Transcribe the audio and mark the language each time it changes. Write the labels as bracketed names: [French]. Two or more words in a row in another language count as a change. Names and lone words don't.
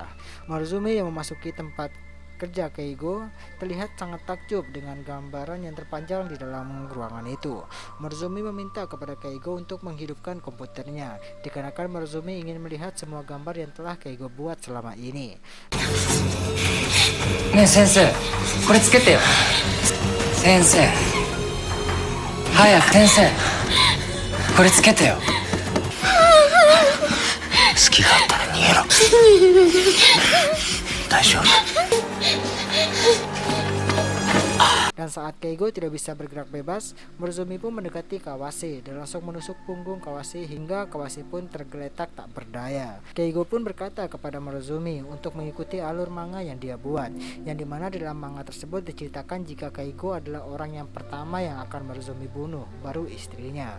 [Indonesian] Morozumi yang memasuki tempat kerja Keigo terlihat sangat takjub dengan gambaran yang terpanjang di dalam ruangan itu. Morozumi meminta kepada Keigo untuk menghidupkan komputernya, dikarenakan Morozumi ingin melihat semua gambar yang telah Keigo buat selama ini. [Japanese] ねえ先生、これつけてよ. Sensei. 早く先生。これつけてよ. 好きがあったら逃げろ。大丈夫。 [Indonesian] Dan saat Keigo tidak bisa bergerak bebas, Morozumi pun mendekati Kawase dan langsung menusuk punggung Kawase hingga Kawase pun tergeletak tak berdaya. Keigo pun berkata kepada Morozumi untuk mengikuti alur manga yang dia buat, yang dimana di dalam manga tersebut diceritakan jika Keigo adalah orang yang pertama yang akan Morozumi bunuh, baru istrinya.